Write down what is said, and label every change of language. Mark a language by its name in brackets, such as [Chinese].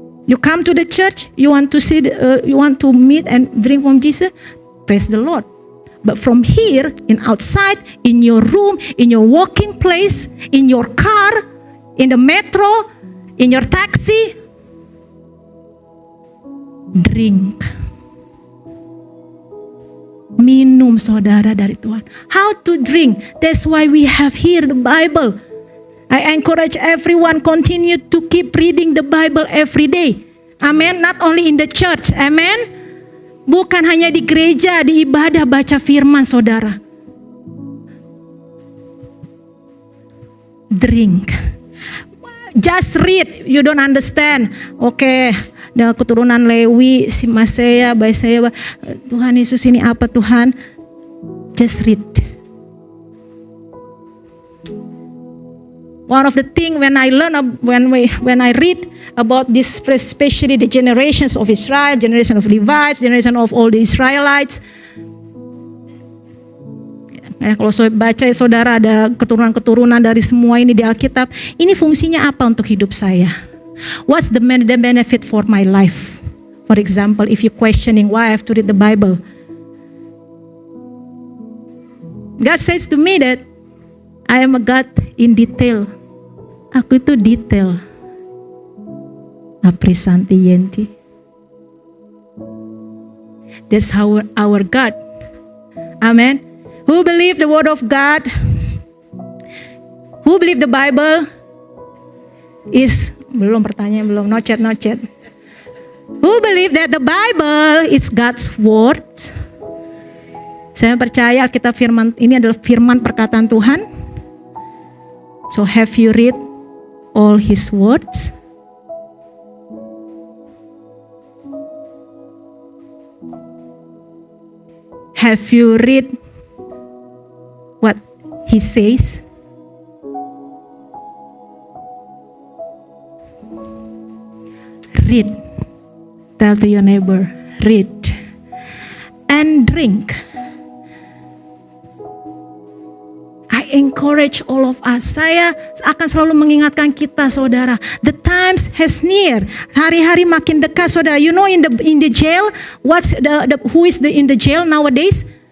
[English] You come to the church, you want to see, you want to meet and drink from Jesus, praise the Lord. But from here, in outside, in your room, in your working place, in your car, in the metro, in your taxi, drink. [Indonesian] Minum saudara dari Tuhan. [English] How to drink? That's why we have here the Bible. I encourage everyone continue to keep reading the Bible every day. Amen. Not only in the church. Amen. [Indonesian] Bukan hanya di gereja, di ibadah baca firman saudara. [English] Drink. Just read. You don't understand. Oke. [Indonesian] Ada keturunan Lewi, si Masea, Baisea. Tuhan Yesus ini apa Tuhan? [English] Just read. One of the thing when I learn when I read about this, especially the generations of Israel, generation of Levites, generation of all the Israelites. [Indonesian] Kalau saya baca saudara ada keturunan-keturunan dari semua ini di Alkitab. Ini fungsinya apa untuk hidup saya? [English] What's the benefit for my life? For example, if you questioning why I have to read the Bible, God says to me that I am a God in detail. [Indonesian] Aku itu detail. Aprisanti Yenti. [English] That's how our God. Amen. Who believe the word of God? Who believe the Bible is [Indonesian] belum pertanyaan belum [English] no chat. Who believe that the Bible is God's word? [Indonesian] Saya percaya Alkitab firman ini adalah firman perkataan Tuhan. [English] So have you read all His words? Have you read what He says? Read. Tell to your neighbor, read and drink. I encourage all of us. [Indonesian] Saya akan selalu mengingatkan kita saudara. [English] The times has near. [Indonesian] Hari-hari makin dekat saudara. [English] You know in the jail, what's who is in the jail nowadays?